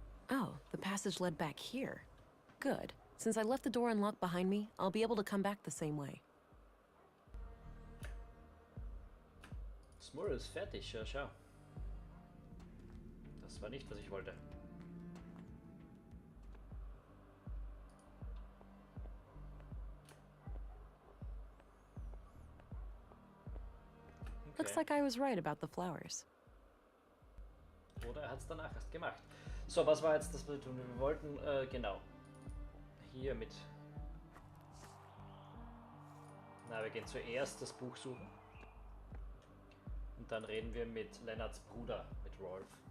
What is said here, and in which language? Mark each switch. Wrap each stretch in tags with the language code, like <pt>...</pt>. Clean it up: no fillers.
<en>Oh, the passage led back here. Good. Since I left the door unlocked behind me, I'll be able to come back the same way.</en> <de>Smurl ist fertig, ja, schau. Das war nicht, was ich wollte.</de> <en>Looks like I was right about the flowers.</en> <de>Oder er hat es danach erst gemacht. So, was war jetzt das, was wir tun? Wir wollten, genau, hier mit Na, wir gehen zuerst das Buch suchen. Und dann reden wir mit Leonards Bruder, mit Rolf.</de>